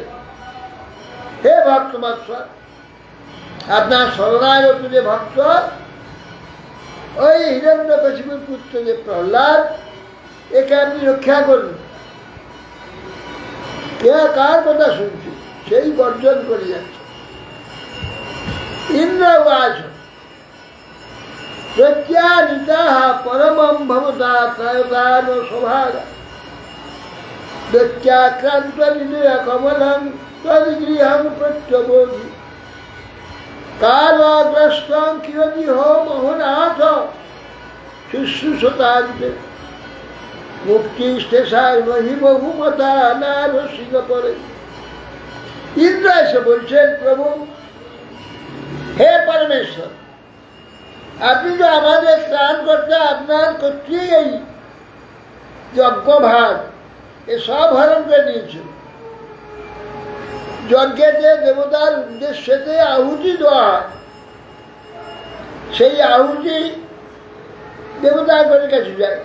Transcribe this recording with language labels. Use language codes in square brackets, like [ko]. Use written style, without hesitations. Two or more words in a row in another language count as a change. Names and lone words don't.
[bn] হে ভক্তবৎসল, আপনার শরণাগত যে ভক্ত, ওই হিরণ্যকশিপুর পুত্র যে প্রহ্লাদ, একে আপনি রক্ষা করুন। কে কার কথা শুনছি? সেই গর্জন করে যাচ্ছে। [sa] ইন্দ্রবাস প্রত্যানিতা পরমম ভবতা ত্রয়তান সভাগ দত্যাক্রান্ত হৃদয় কমলং তদ্গৃহং প্রত্যবোধি কালগ্রস্তং কিরতি হো মোহনাথ শুশ্রূষতান্তে মুক্তিষ্টেশার মহি বহুমতা নারসিক পরে। [bn] ইন্দ্র এসে বলছেন, প্রভু, হে পরমেশ্বর, আপনি তো আমাদের ত্রাণ করতে আপনার কর্তৃক এই যজ্ঞভাগ এসব হরণ করে নিয়েছিল। যজ্ঞেতে দেবতার উদ্দেশ্যেতে আহুতি দেওয়া হয়, সেই আহুতি দেবতার কাছে যায়।